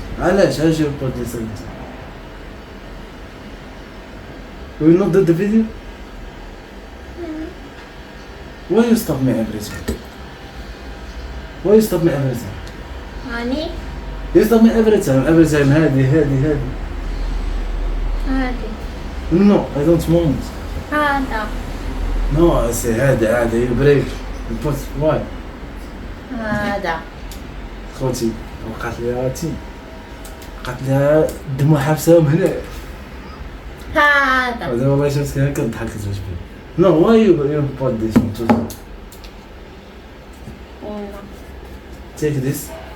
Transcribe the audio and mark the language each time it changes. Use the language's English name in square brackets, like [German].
[English] علاش you put the second time we not did the video why you stop me every time why you stop me every time [Arabic] هاني [English] you stop me every time هادي [Arabic] هادي. [English] no I don't want [Arabic] هذا [English] no I say هادي you break you put why [Arabic] هذا. خوتي وقعت ليها وقعت ليها دموع حابسهم هنا هذا. هذا والله شفت كذا كنضحك كتعجبني [English] no why you put this one too take this